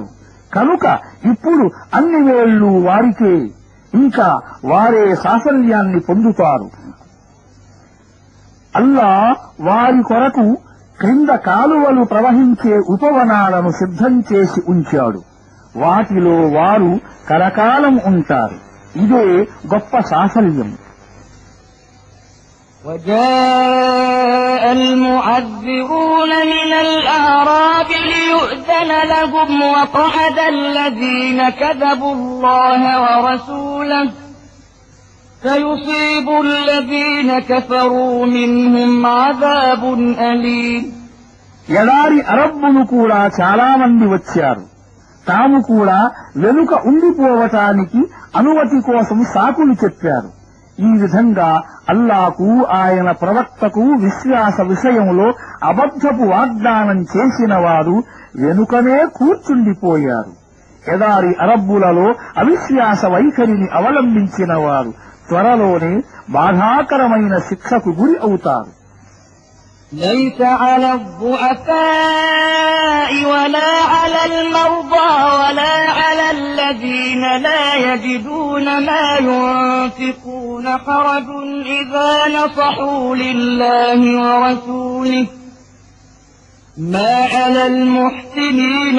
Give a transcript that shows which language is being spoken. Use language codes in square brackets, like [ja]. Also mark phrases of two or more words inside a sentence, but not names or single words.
[te] కనుక ఇప్పుడు అన్ని వేళ్లు వారికే, ఇంకా వారే సాఫల్యాన్ని పొందుతారు. అల్లాహ్ వారి కొరకు క్రింద కాలువలు ప్రవహించే ఉపవనాలను సిద్ధం చేసి ఉంచాడు. వాటిలో వారు కలకాలం ఉంటారు. ఇదే గొప్ప సాఫల్యం. [ar] وجاء المعذرون من الأعراب ليؤذن لهم وقعد الذين كذبوا الله ورسوله سيصيب الذين كفروا منهم عذاب أليم [te] ఎడారి అరబ్బులు కూడా చాలా మంది వచ్చారు. తాము కూడా వెనుక ఉండిపోవటానికి అనుమతి కోసం సాకులు చెప్పారు. ఈ విధంగా అల్లాకు, ఆయన ప్రవక్తకు విశ్వాస విషయంలో అబద్ధపు వాగ్దానం చేసిన వారు వెనుకనే కూర్చుండిపోయారు. ఎడారి అరబ్బులలో అవిశ్వాస వైఖరిని అవలంబించిన వారు త్వరలోనే బాధాకరమైన శిక్షకు గురి అవుతారు. [ar] ليس على الضعفاء ولا على المرضى ولا على الذين لا يجدون ما ينفقون حرج إذا نصحوا لله ورسوله ما على المحسنين